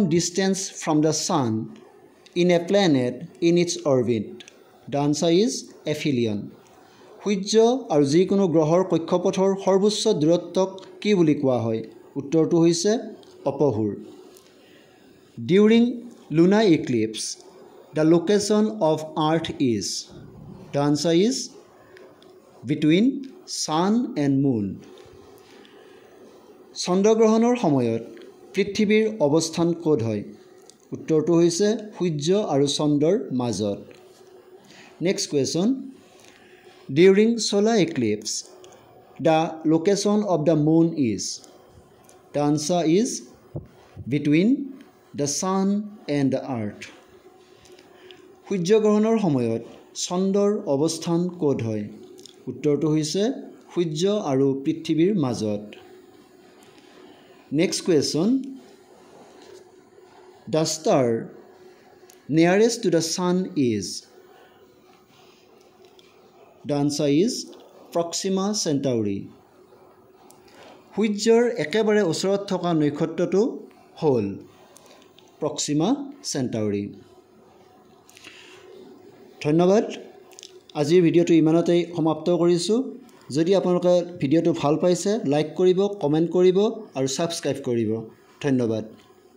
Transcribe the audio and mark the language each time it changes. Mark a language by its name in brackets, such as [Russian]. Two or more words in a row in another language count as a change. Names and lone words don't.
[English] distance from the sun in a planet in its orbit the answer is aphelion [Assamese] সূৰ্য আৰু যিকোনো গ্ৰহৰ কক্ষপথৰ সৰ্বোচ্চ দূৰত্বক কি বুলি কোৱা হয় উত্তৰটো হৈছে অপভূৰ [English] ডিউৰিং lunar eclipse the location of earth is the answer is between sun and moon [Assamese] চন্দ্ৰগ্ৰহণৰ সময়ত পৃথিৱীৰ অৱস্থান ক'ত হয় উত্তৰটো হৈছে সূৰ্য আৰু চন্দ্ৰৰ [English] মাজত next question during solar eclipse the location of the moon is the answer is between the sun and the earth [Assamese] সূৰ্যগ্ৰহণৰ সময়ত চন্দ্ৰৰ অৱস্থান ক'ত হয় উত্তৰটো হৈছে সূৰ্য আৰু পৃথিৱীৰ মাজত [English] next question the star nearest to the sun is the answer is Proxima Centauri [Assamese] সূৰ্যৰ একেবাৰে ওচৰত থকা নক্ষত্ৰটো হ'ল [English] Proxima Centauri [Assamese] ধন্যবাদ আজিৰ ভিডিঅ'টো ইমানতেই সমাপ্ত কৰিছোঁ যদি আপোনালোকে ভিডিঅ'টো ভাল পাইছে লাইক কৰিব কমেন্ট কৰিব আৰু সাবস্ক্ৰাইব কৰিব ধন্যবাদ